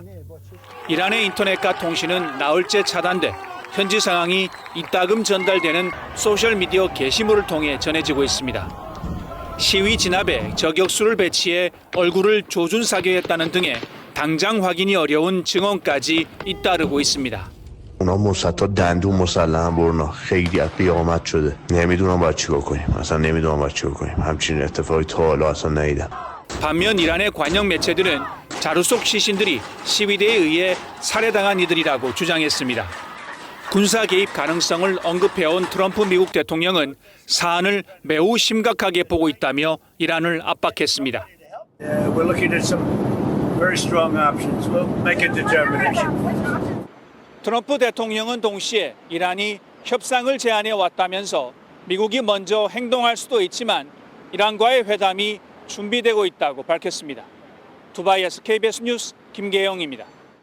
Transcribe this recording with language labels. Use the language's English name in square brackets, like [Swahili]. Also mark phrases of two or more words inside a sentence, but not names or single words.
[Korean] 이란의 인터넷과 통신은 나흘째 차단돼 현지 상황이 이따금 전달되는 소셜미디어 게시물을 통해 전해지고 있습니다. 시위 진압에 저격수를 배치해 얼굴을 조준 사격했다는 등의 당장 확인이 어려운 증언까지 잇따르고 있습니다. [Persian] اونا تا دندون مسلحاً برنا خیلی از قیامت شده نمیدونم باید چیکار کنیم اصلا نمیدونم باید چیکار کنیم همچین اتفاقی تا حالا اصلا ندیدم. [Korean] 반면 이란의 관영 매체들은 자루 속 시신들이 시위대에 의해 살해당한 이들이라고 주장했습니다. 군사 개입 가능성을 언급해온 트럼프 미국 대통령은 사안을 매우 심각하게 보고 있다며 이란을 압박했습니다. [English] We're looking at some very strong options. We'll make a determination. [Korean] 트럼프 대통령은 동시에 이란이 협상을 제안해 왔다면서 미국이 먼저 행동할 수도 있지만 이란과의 회담이 준비되고 있다고 밝혔습니다. 두바이에서 KBS 뉴스 김계영입니다.